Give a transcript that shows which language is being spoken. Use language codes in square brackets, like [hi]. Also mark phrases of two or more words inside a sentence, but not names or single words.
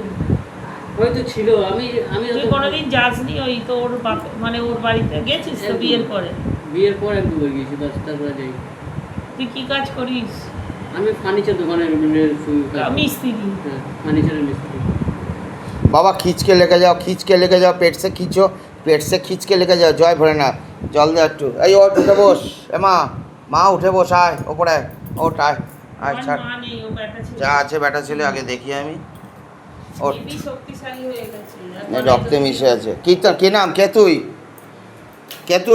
[bn] হয়তো ছিল, আমি তুই অত- কোনোদিন যাসনি ওই তো ওর বাপ, মানে ওর বাড়িতে গেছিস তো একদম। বিয়ের পরে? বিয়ের পর 1-2 গিয়েছি, বাস তারপরে যাই। তুই কি কাজ করিস? আমি ফার্নিচার দোকানের মানে মিস্ত্রি। হ্যাঁ, ফার্নিচারের মিস্ত্রি। [hi] বাবা खींच के लेके जाओ, खींच के लेके जाओ, पेट से खींचो, पेट से खींच के लेके जाओ। [bn] জয় ভোলেনাথ। জল দে একটু। এই ওঠ, উঠে বস। এ মা, মা উঠে বস, আয় ওপরে আয়। ওঠ, আয় আয়, আমার ছাড়। মা নেই, ও ব্যাটা ছিল। যা আছে বেটা ছেলে, আগে দেখি আমি। ওঠ, হেবি শক্তিশালী হয়ে গেছে। রক্তে মিশে আছে। কি তোর কি নাম? কে তুই? কে তুই?